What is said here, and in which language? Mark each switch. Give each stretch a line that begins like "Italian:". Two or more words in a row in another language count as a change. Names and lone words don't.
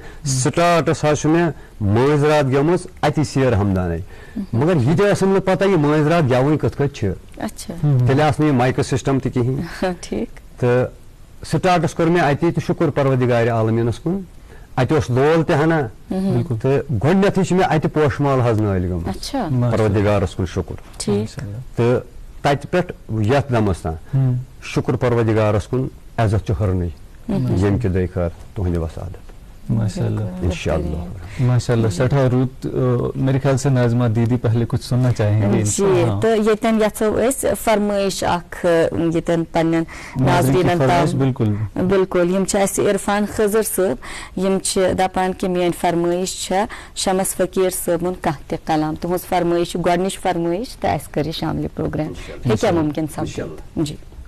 Kashmiri: سٹاٹس حظ چھُ مےٚ مٲنٛزِ رات گیٚومٕژ اتی سیر ہمدانے مگر یہِ تہِ ٲسٕم نہٕ پتہ یہِ مٲنٛزِ رات گیٚوٕنۍ کِتھ کٔٹھۍ چھِ تیٚلہِ آسہٕ نہٕ یہِ مایکہٕ سسٹم تہِ کِہینۍ تہٕ سٹاٹس کوٚر مےٚ اتی تہٕ شُکُر پروردِگارِ عالمیٖنس کُن اتہِ اوس لول تہِ ہنا تہٕ گۄڈٕنیتھٕے چھِ مےٚ اتہِ پوشہٕ مال حظ نٲلۍ گٔمٕژ پروردِگارس کُن شُکُر تہٕ تتہِ پٮ۪ٹھ یتھ دمس تام شُکُر پروردِگارس کُن عزت چھُ ہُرنٕے ییٚمہِ کہِ دۄہ خٲر تُہنٛدِ وسادت
Arabic: ماشاء اللہ انشاء اللہ ماشاء اللہ
Kashmiri: سٹھا رُت.
Urdu: میرے خیال سے ناظمہ دیدی پہلے کچھ سننا چاہیں گے
Kashmiri: جی تو یتن یژھو أسۍ فرمٲیش اکھ یتن پننٮ۪ن ناظریٖنن تام بالکل بالکل یم چھِ اَسہِ عرفان خضر صٲب یم چھِ دپان کہِ میٲنۍ فرمٲیش چھےٚ شمس فقیٖر صٲبُن کانٛہہ تہِ کلام تُہنٛز فرمٲیش چھِ گۄڈنِچ فرمٲیش تہٕ اَسہِ کر یہِ شاملہِ پروگرام ہیٚکیٛاہ مُمکِن سپدِتھ. جی